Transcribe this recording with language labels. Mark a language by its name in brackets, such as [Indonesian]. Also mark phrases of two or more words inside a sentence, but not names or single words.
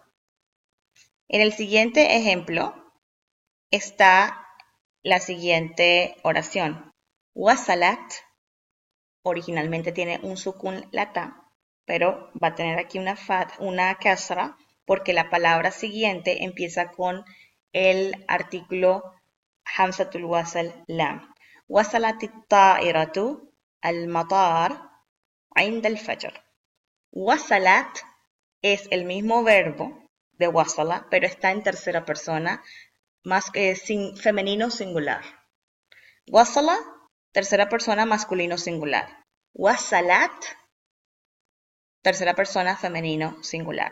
[Spanish] En el siguiente ejemplo está la siguiente oración. Wasalat originalmente tiene un sukun lata, pero va a tener aquí una kasra, porque la palabra siguiente empieza con el artículo [Arabic] همزة الوصل لام. وصلت الطائرة المطار عند الفجر. [Spanish] Wasalat es el mismo verbo de wasala, pero está en tercera persona, más que femenino singular. Wasala, tercera persona masculino singular. Wasalat, tercera persona femenino singular.